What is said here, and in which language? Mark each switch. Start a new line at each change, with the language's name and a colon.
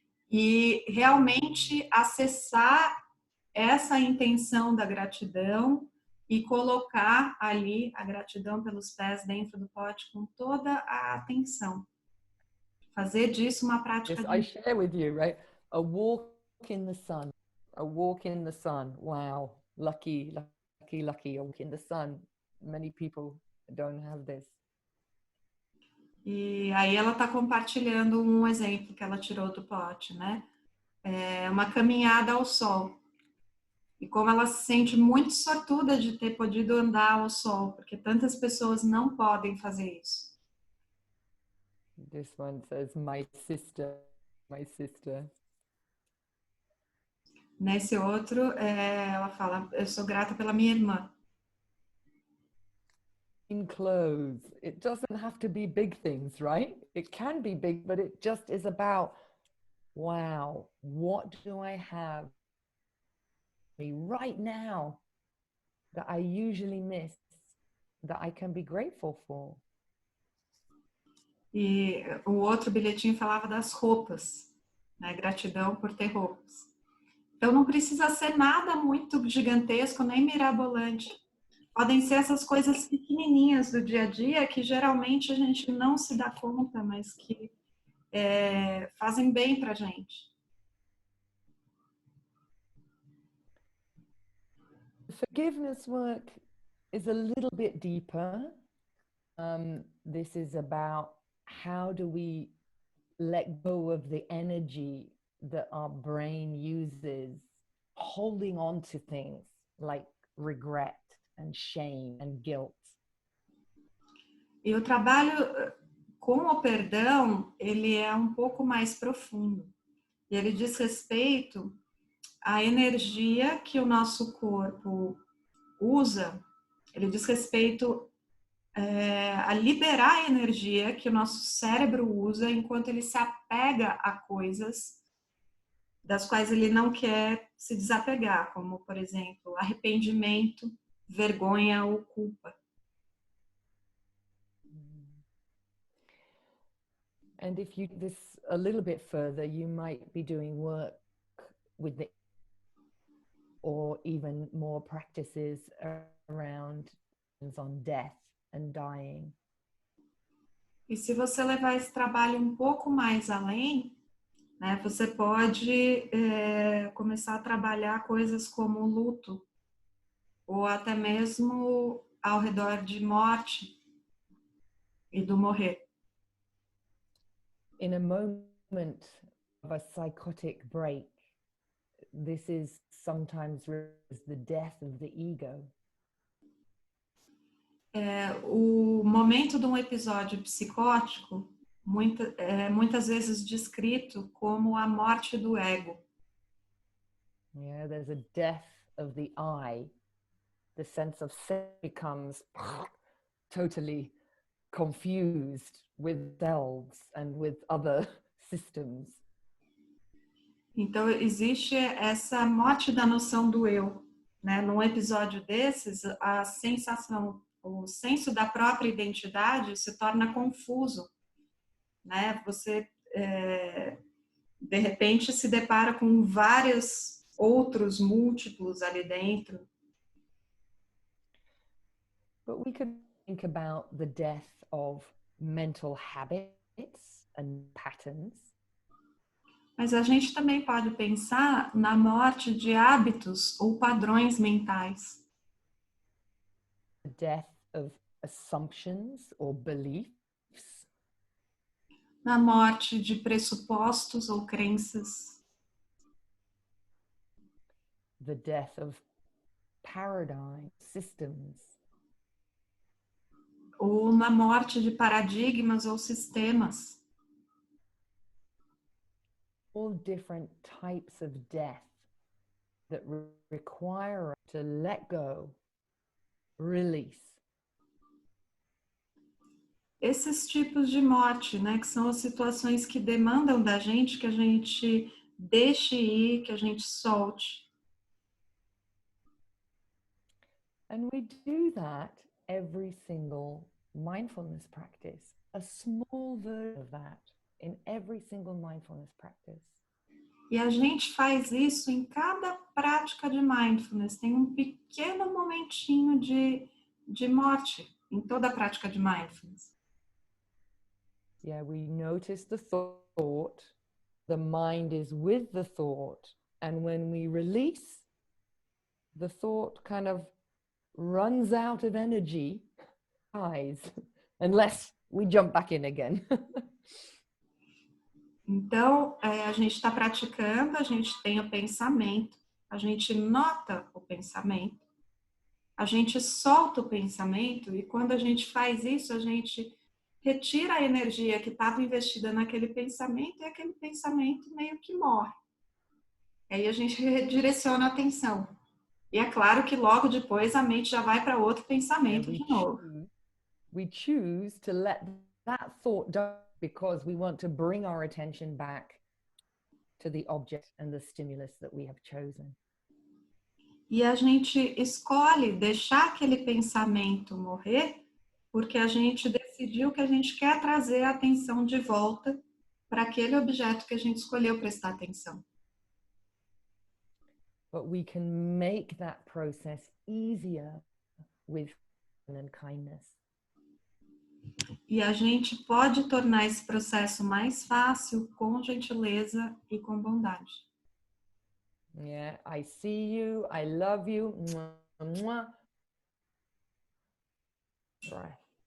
Portuguese: E realmente acessar essa intenção da gratidão e colocar ali a gratidão pelos pés dentro do pote com toda a atenção. Fazer disso uma prática.
English: Yes, I share with you, right? A walk in the sun. A walk in the sun. Wow. Lucky, lucky, lucky. A walk in the sun. Many people don't have this.
Portuguese: E aí ela está compartilhando um exemplo que ela tirou do pote, né? É uma caminhada ao sol. E como ela se sente muito sortuda de ter podido andar ao sol, porque tantas pessoas não podem fazer isso.
English: This one says, my sister, my sister.
Portuguese: Nesse outro, ela fala, eu sou grata pela minha irmã.
English: In clothes, it doesn't have to be big things, right? It can be big, but it just is about, wow, what do I have right now that I usually miss, that I can be grateful for?
Portuguese: E o outro bilhetinho falava das roupas, né? Gratidão por ter roupas. Então não precisa ser nada muito gigantesco, nem mirabolante. Podem ser essas coisas pequenininhas do dia a dia que geralmente a gente não se dá conta, mas que fazem bem pra gente.
English: Forgiveness work is a little bit deeper. This is about how do we let go of the energy that our brain uses holding on to things like regret and shame and guilt.
Portuguese: E o trabalho com o perdão, ele é um pouco mais profundo. E ele diz respeito à energia que o nosso corpo usa, ele diz respeito a liberar a energia que o nosso cérebro usa enquanto ele se apega a coisas das quais ele não quer se desapegar, como, por exemplo, arrependimento, vergonha ou culpa.
English: And if you this a little bit further, you might be doing work with the or even more practices around on death and dying.
Portuguese: E se você levar esse trabalho um pouco mais além, né, você pode começar a trabalhar coisas como luto, ou até mesmo ao redor de morte e do morrer.
English: In a moment of a psychotic break, this is sometimes the death of the ego.
Portuguese: O momento de um episódio psicótico, muitas vezes descrito como a morte do ego.
English: Yeah, there's a death of the I. The sense of self becomes totally confused with selves and with other systems.
Portuguese: Então existe essa morte da noção do eu. né? Num episódio desses, a sensação, o senso da própria identidade se torna confuso, né? Você, de repente, se depara com vários outros múltiplos ali dentro.
English: But we could think about the death of mental habits and patterns.
Portuguese: Mas a gente também pode pensar na morte de hábitos ou padrões mentais.
English: The death of assumptions or beliefs.
Portuguese: Na morte de pressupostos ou crenças.
English: The death of paradigm systems.
Portuguese: Ou na morte de paradigmas ou sistemas.
English: All different types of death that require us to let go, release.
Portuguese: Esses tipos de morte, né, que são as situações que demandam da gente que a gente deixe ir, que a gente solte.
English: And we do that every single mindfulness practice, a small version of that in every single mindfulness practice.
Portuguese: E a gente faz isso em cada prática de mindfulness. Tem um pequeno momentinho de morte em toda a prática de mindfulness.
English: Yeah, we notice the thought, the mind is with the thought, and when we release, the thought kind of runs out of energy, dies, unless we jump back in again.
Portuguese: Então, a gente está praticando, a gente tem o pensamento, a gente nota o pensamento, a gente solta o pensamento, e quando a gente faz isso, a gente retira a energia que estava investida naquele pensamento, e aquele pensamento meio que morre. Aí a gente redireciona a atenção. E é claro que logo depois a mente já vai para outro pensamento de novo.
English: We choose to let that thought die because we want to bring our attention back to the object and the stimulus that we have chosen.
Portuguese: E a gente escolhe deixar aquele pensamento morrer porque a gente decidiu que a gente quer trazer a atenção de volta para aquele objeto que a gente escolheu prestar atenção.
English: But we can make that process easier with and kindness.
Portuguese: E a gente pode tornar esse processo mais fácil com gentileza e com bondade.
English: Yeah, I see you, I love you. Mwah, mwah. Breath.